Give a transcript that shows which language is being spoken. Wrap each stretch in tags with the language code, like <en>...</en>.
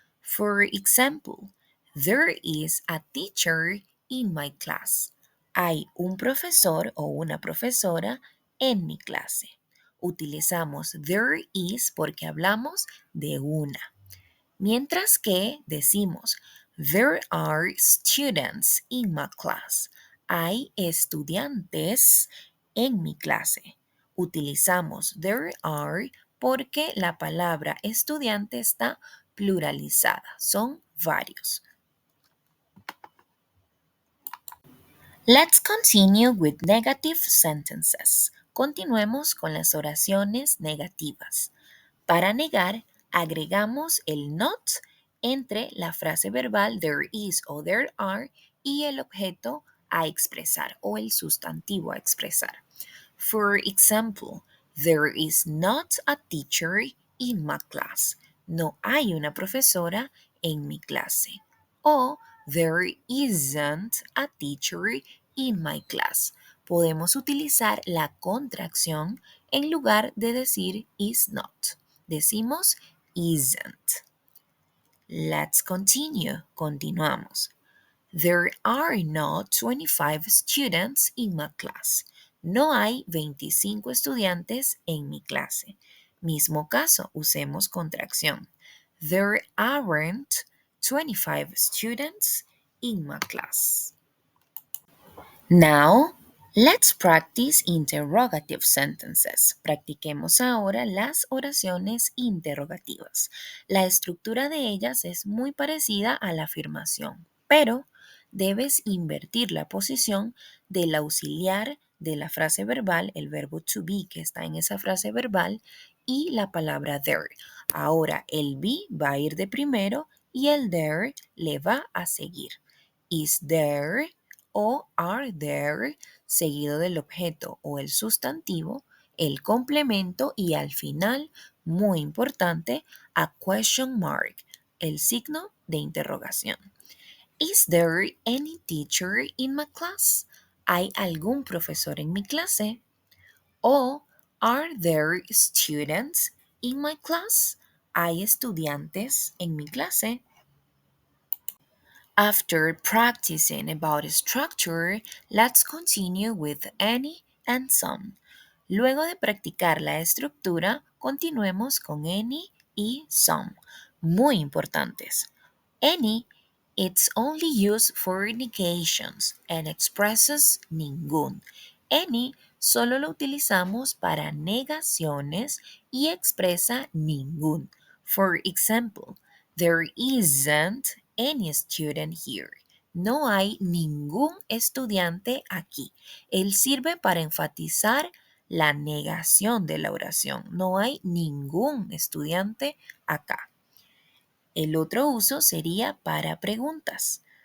<en>For example, there is a teacher in my class.</en> <es>Hay un profesor o una profesora en mi clase. Utilizamos there is porque hablamos de una. Mientras que decimos,</es> <en>there are students in my class.</en> <es>Hay estudiantes en mi clase. Utilizamos there are porque la palabra estudiante está pluralizada. Son varios.</es> <en>Let's continue with negative sentences.</en> <es>Continuemos con las oraciones negativas. Para negar, agregamos el not entre la frase verbal there is o there are y el objeto a expresar o el sustantivo a expresar.</es> <en>For example, there is not a teacher in my class.</en> <es>No hay una profesora en mi clase.</es> <en>O there isn't a teacher in my class.</en> <es>Podemos utilizar la contracción en lugar de decir is not. Decimos</es> <en>isn't. Let's continue.</en> <es>Continuamos.</es> <en>There are not 25 students in my class.</en> <es>No hay 25 estudiantes en mi clase. Mismo caso, usemos contracción.</es> <en>There aren't 25 students in my class. Now, let's practice interrogative sentences.</en> <es>Practiquemos ahora las oraciones interrogativas. La estructura de ellas es muy parecida a la afirmación, pero debes invertir la posición del auxiliar de la frase verbal, el verbo to be que está en esa frase verbal, y la palabra there. Ahora el be va a ir de primero y el there le va a seguir. Is there o are there, seguido del objeto o el sustantivo, el complemento y al final, muy importante,</es> <en>a question mark,</en> <es>el signo de interrogación.</es> <en>Is there any teacher in my class?</en> <es>¿Hay algún profesor en mi clase?</es> <en>O are there students in my class?</en> <es>¿Hay estudiantes en mi clase?</es> <en>After practicing about structure, let's continue with any and some.</en> <es>Luego de practicar la estructura, continuemos con any y some, muy importantes.</es> <en>Any, it's only used for negations and expresses ningún.</en> <es>Any solo lo utilizamos para negaciones y expresa ningún.</es> <en>For example, there isn't any student here.</en> <es>No hay ningún estudiante aquí. Él sirve para enfatizar la negación de la oración. No hay ningún estudiante acá. El otro uso sería para preguntas.</es>